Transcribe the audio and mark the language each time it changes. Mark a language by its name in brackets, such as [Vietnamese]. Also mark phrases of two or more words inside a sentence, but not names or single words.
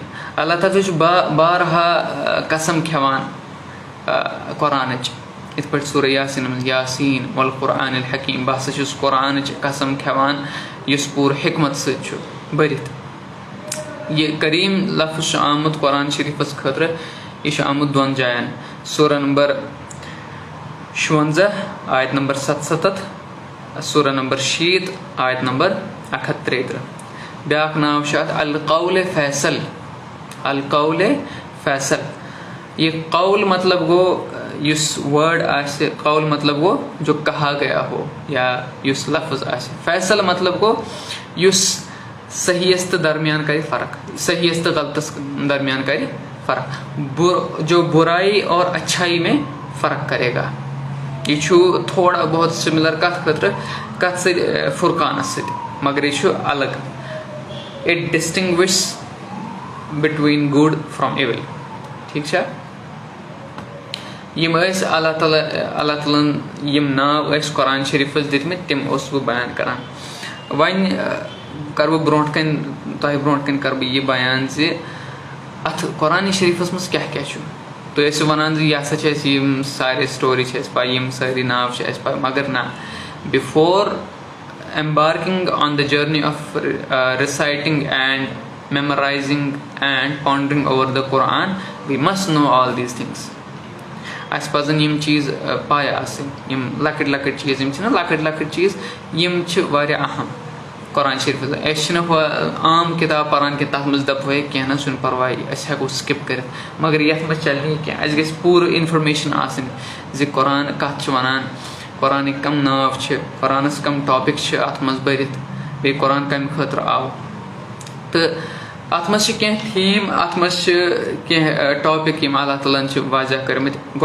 [Kashmiri] اللہ تعالیٰ چھُ بارہا قسم کھٮ۪وان قرآنٕچ, یِتھ پٲٹھۍ سورہ یاسیٖن منٛز [Arabic] یاسیٖن والقرآن الحکیٖم. [Kashmiri] بہٕ ہسا چھُس قرآنٕچ قسم کھٮ۪وان یُس پوٗرٕ حکمت سۭتۍ چھُ بٔرِتھ. یہِ کریٖم لفظ چھُ آمُت قرآن شریٖفس خٲطرٕ, یہِ چھُ آمُت 2 جاین, سورہ نمبر 56 آیت نمبر 77, سورہ نمبر 60 آیت نمبر 133. بیٛاکھ ناو چھُ اَتھ [Arabic] القول فیصل. القول فیصل. [Kashmiri] یہِ قول مطلب گوٚو یُس وٲڈ آسہِ, قول مطلب گوٚو [Urdu] جو کہا گیا ہو, [Kashmiri] یا یُس لفظ آسہِ. فیصل مطلب گوٚو یُس صحیحس تہٕ درمیان کَرِ فرق, صحیحس تہٕ غلطس درمیان کَرِ فرق. [Urdu] جو بُرائی اور اچھائی میں فرق کرے گا. [Kashmiri] یہِ چھُ تھوڑا بہت سِمِلر کَتھ خٲطرٕ کَتھ سۭتۍ فُرقانس سۭتۍ, مگر یہِ چھُ الگ. [English] It distinguish between good from evil. [Kashmiri] ٹھیٖک چھا. یِم ٲسۍ اللہ تعالیٰ ہن یِم ناو ٲسۍ قرآن شریٖفس دِتمٕتۍ, تِم اوسُس بہٕ بیان کران. وۄنۍ کرٕ بہٕ برونٛٹھ کَنۍ کرٕ بہٕ یہِ بیان زِ اَتھ قرآنِ شریٖفس منٛز کیٛاہ کیٛاہ چھُ. تُہۍ ٲسِو وَنان زِ یہِ ہسا چھِ اَسہِ یِم سارے سٹوری چھِ اَسہِ پَے, یِم سٲری ناو چھِ اَسہِ پَے, مگر نہ, [English] بِفور embarking on the journey of reciting and memorizing and pondering over the Quran, we must know all these things. [Kashmiri] اَسہِ پَزَن یِم چیٖز پاے آسٕنۍ یِم لۄکٕٹۍ لۄکٕٹۍ چیٖز یِم چھِنہ لۄکٕٹۍ لۄکٕٹۍ چیٖز یِم چھِ واریاہ اہم قۄران شریٖفَس منٛز. أسۍ چھِنہٕ ہُہ عام کِتاب پَران کہِ تَتھ منٛز دَپو ہے کینٛہہ نہ چھُنہٕ پَرواے أسۍ ہٮ۪کو سِکِپ کٔرِتھ مگر یَتھ منٛز چَلہِ نہٕ یہِ کینٛہہ اَسہِ گژھِ پوٗرٕ اِنفارمیشَن آسٕنۍ زِ قۄران کَتھ چھُ وَنان قۄرانٕکۍ کَم ناو چھِ قۄرانَس کَم ٹاپِک چھِ اَتھ منٛز بٔرِتھ بیٚیہِ قۄران کَمہِ خٲطرٕ آو تہٕ اَتھ منٛز چھِ کینٛہہ تھیٖم اَتھ منٛز چھِ کینٛہہ ٹاپِک یِم اللہ تعالیٰ ہَن چھِ واضح کٔرمٕتۍ.